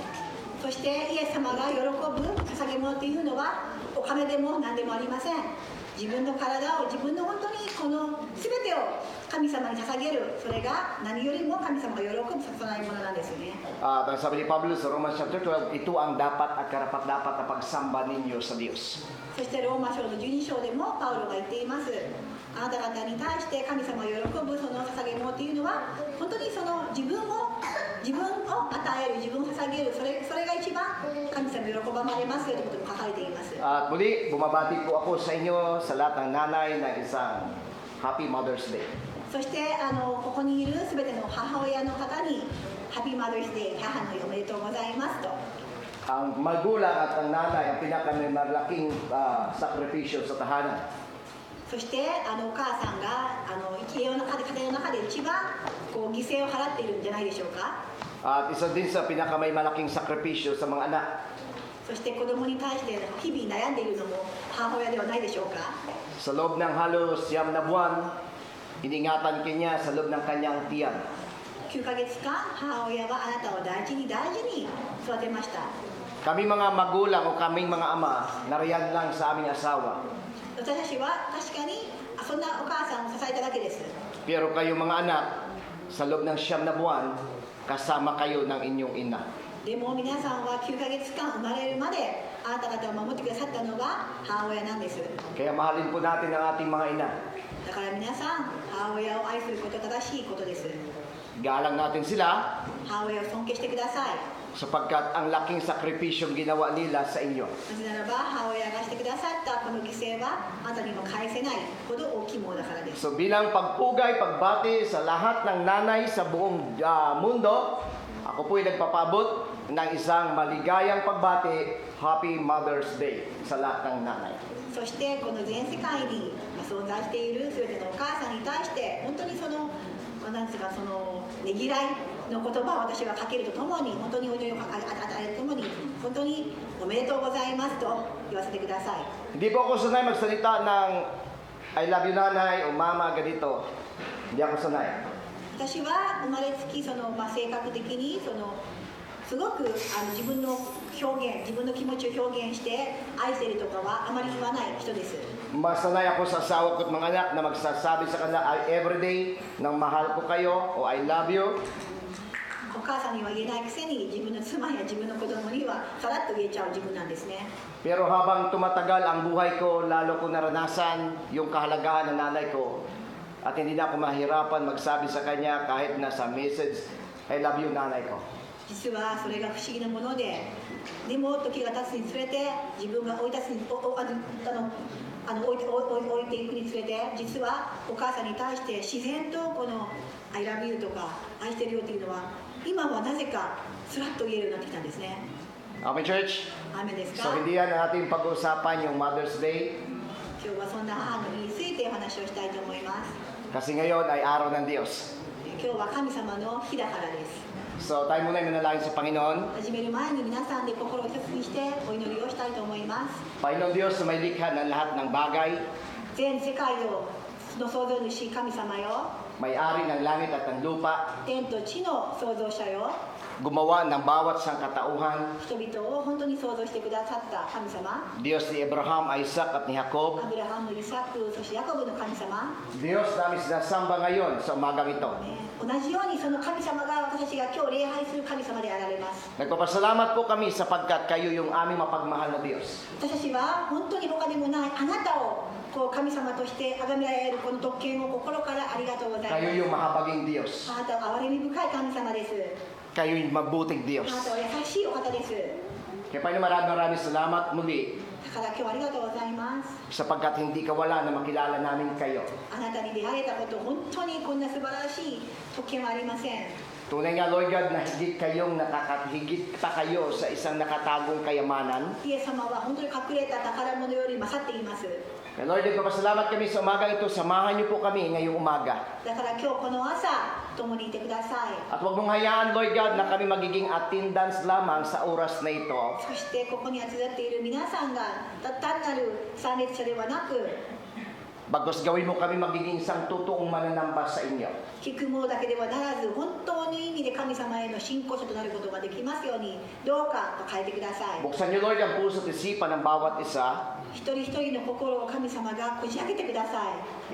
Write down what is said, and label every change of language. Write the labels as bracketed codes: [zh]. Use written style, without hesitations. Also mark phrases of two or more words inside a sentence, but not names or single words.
[ja] そしてイエス様が喜ぶ捧げ物というのはお金でも何でもありません。自分の体を自分の本当にこの全てを神様に捧げる、それが何よりも神様が喜ぶ捧げ物なんですよね。 [tl] At sabi ni Pablo sa [en] Romans chapter 12, [tl] ito ang dapat at karapat-dapat na pagsamba ninyo sa Diyos. [ja] そしてローマ書の12章でもパウロが言っています。あなた方に対して神様が喜ぶその捧げ物というのは本当にその自分を与える、自分を捧げる、それが一番神様喜ばれますよということも書かれています。 [tl] At muli, bumabati po ako sa inyo sa lahat ng nanay na isang [en] Happy Mother's Day. [ja] そしてここにいるすべての母親の方にハッピーマザーズデー、母の日おめでとうございますと。 [tl] Ang magulang at ang nanay ang pinakamalaking sakripisyo sa tahanan. [ja] そしてお母さんが家の中で一番こう犠牲を払っているんじゃないでしょうか。 [tl] At isa din sa pinakamay malaking sakripisyo sa mga anak. [ja] そして子供に対して日々悩んでいるのも母親ではないでしょうか。 [tl] Sa loob ng halos 9 na buwan, iningatan kanya sa loob ng kanyang tiyan. [ja] 9 ヶ月間母親はあなたを大事に育てました。 [tl] Kami mga magulang o kaming mga ama, nariyan lang sa aming asawa. [ja] 私たちは確かにそんなお母さんを支えただけです。 [tl] Pero kayo mga anak, sa loob ng 9 na buwan, kasama kayo ng inyong ina. [ja] でも皆さんは9ヶ月間生まれるまであなた方を守ってくださったのが母親なんです。 [tl] Kaya mahalin po natin ang ating mga ina. [ja] だから皆さん母親を愛すること正しいことです。 [tl] Galang natin sila [ja] 母親を尊敬してください。 [tl] sapagkat ang laking sakripisyong ginawa nila sa inyo. [ja] なぜならば母親がしてくださったこの犠牲はあなたにも返せないほど大きいものだからです。 [tl] So bilang pagpugay, pagbati sa lahat ng nanay sa buong mundo, ako po'y nagpapabot ng isang maligayang pagbati, [en] Happy Mother's Day [tl] sa lahat ng nanay. [ja] そしてこの全世界に存在しているすべてのお母さんに対して本当になんですかねぎらいの言葉を私はかけるとともに本当にお祈りを与えるとともに本当におめでとうございますと言わせてください。 [tl] Hindi po ako sanay magsalita ng [en] I love you [tl] nanay o mama ganito. Hindi ako sanay. [ja] 私は生まれつき性格的にすごく自分の表現自分の気持ちを表現して愛しているとかはあまり言わない人です。 [tl] Mas sanay ako sa asawa ko at mga anak na magsasabi sa kanila everyday ng mahal ko kayo o [en] I love you. [ja] お母さんには言えないくせに自分の妻や自分の子供にはさらっと言えちゃう自分なんですね。 [tl] Pero habang tumatagal ang buhay ko, lalo ko naranasan yung kahalagahan ng nanay ko at hindi na ako mahirapan magsabi sa kanya kahit nasa message, [en] I love you [tl] nanay ko. [ja] 実はそれが不思議なもので、でも時が経つにつれて自分が置いていくにつれて実はお母さんに対して自然とこの [en] I love you [ja] とか愛してるよっていうのは今はなぜかスラッと言えるようになってきたんですね。 [en] Okay, church? [ja] アーメンですか。 [tl] So hindi yan ating pag-uusapan yung [en] Mother's Day [ja] 今日はそんな母の日についてお話をしたいと思います。 [tl] kasi ngayon ay araw ng Diyos. [ja] 今日は神様の日だからです。 [tl] So tayo muna ay manalangin sa Panginoon. [ja] 始める前に皆さんで心を一つにしてお祈りをしたいと思います。 [tl] Panginoon Diyos na may likha ng lahat ng bagay, [ja] 全世界の創造主神様よ、 [tl] may-ari ng langit at ng lupa, [ja] 天と地の創造者よ、 [tl] gumawa ng bawat sangkatauhan, [ja] 人々を本当に創造してくださった神様、 [tl] Diyos ni Abraham, Isaac at ni Jacob, [ja] アブラハム、イサク、そしてヤコブの神様、 [tl] Diyos namin sinasamba ngayon sa umagang ito. [ja] 同じようにその神様が私たちが今日礼拝する神様であられます。 [tl] Nagpapasalamat po kami sapagkat kayo yung aming mapagmahal na Diyos. [ja] 私たちは本当に他でもないあなたを神様として崇められるこの特権を心からありがとうございます。 [tl] Kayo yung mahabaging Diyos. [ja] あなたは憐れみ深い神様です。 [tl] Kayo yung mabuting あ Diyos. [ja] なたは優しいお方です。 [tl] Kaya Panginoon, maraming salamat muli [ja] だから今日はありがとうございます。 [tl] sapagkat hindi kawala na makilala namin kayo. [ja] あなたに出会えたこと本当にこんな素晴らしい特権はありません。 [tl] Tunay nga, [en] Lord God, [tl] na higit pa kayo sa isang nakatagong kayamanan. [ja] イエス様は本当に隠れた宝物より勝っています。 [tl] Kaya Lord, nagpapasalamat kami sa umagang ito. Samahan niyo po kami ngayong umaga. [ja] だから今日この朝共にいてください。 [tl] At huwag mong hayaan, [en] Lord God, [tl] na kami magiging attendance lamang sa oras na ito. [ja] そしてここに集まっている皆さんが単なる参列者ではなく、 [tl] Bagos gawin mo kami magiging isang totoong mananamba sa inyo. [ja] 聞くものだけではならず本当の意味で神様への信仰者となることができますようにどうか変えてください。 [tl] Buksan niyo, Lord, ang puso at isipan ng bawat isa. [ja] 一人一人の心を神様がこじ開けてください。